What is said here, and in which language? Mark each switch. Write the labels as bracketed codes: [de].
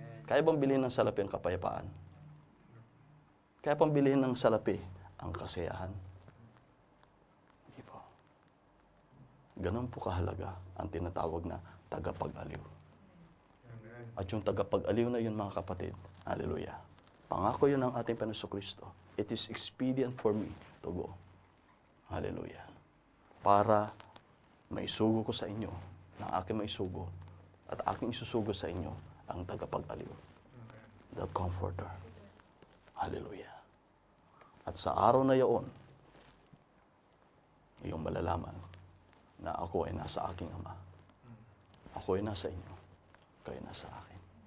[tl] Kaya bang bilhin ng salapi ang kapayapaan? Kaya bang bilhin ng salapi ang kasiyahan? Hindi po. Ganun po kahalaga ang tinatawag na tagapag-aliw. At yung tagapag-aliw na yun, mga kapatid, hallelujah, pangako yun ng ating Panginoon Kristo. [en] It is expedient for me to go. Hallelujah. [tl] Para maisugo ko sa inyo, na aking maisugo, at aking isusugo sa inyo, ang tagapag-aliw. [en] The Comforter. [tl] Hallelujah. At sa araw na iyon, iyong malalaman na ako ay nasa aking Ama. Ako ay nasa inyo. Kayo ay nasa akin.